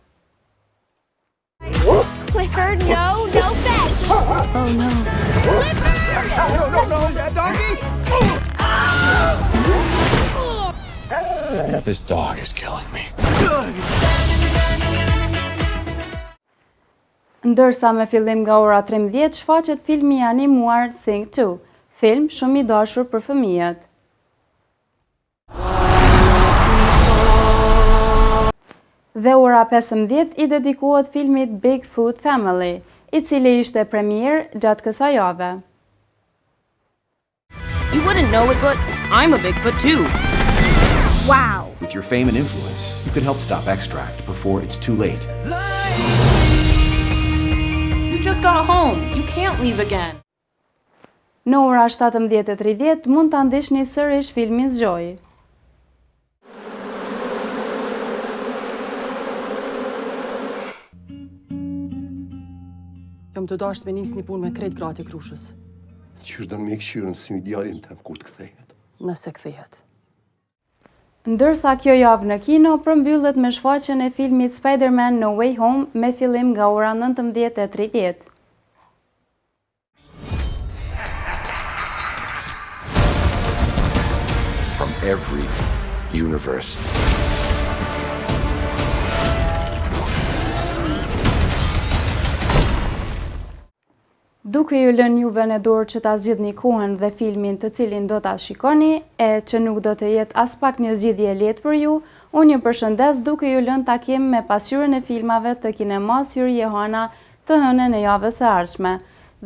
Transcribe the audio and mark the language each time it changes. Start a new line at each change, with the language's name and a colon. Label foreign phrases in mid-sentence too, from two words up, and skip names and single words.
English: Clifford, no fetch. Oh no. Clifford! No, that doggy! This dog is killing me.
Albanian: Ndërsa me fillim nga ora 13 shfaqet filmi animuar Sing 2, film shumë i dashur për fëmijët. Dhe ora 15 i dedikohet filmit Bigfoot Family, i cili ishte premier gjatë kësaj jave.
English: You wouldn't know it, but I'm a Bigfoot too. Wow. With your fame and influence, you could help stop Extract before it's too late. You just got home. You can't leave again.
Albanian: Në ora 17:30 mund ta ndiqni sërish filmin Zgjoj. Jam të dashur me nisni punë me krejt gratë Krushës. Qysh do me këshirën si idealin tëm kur të kthehet. Nëse kthehet. Ndërsa kjo javë në kino përmbyllet me shfaqjen e filmit Spider-Man No Way Home me fillim nga ora 19:30.
English: From every universe.
Albanian: Duke ju lënë juve në dorë që ta zgjidhni kohën dhe filmin të cilin do ta shikoni, e që nuk do të jetë as pak një zgjidhje e lehtë për ju, unë ju përshëndes duke ju lënë takim me pasqyrën e filmave të kinemas Hyri Johana të hënën e javës së ardhshme.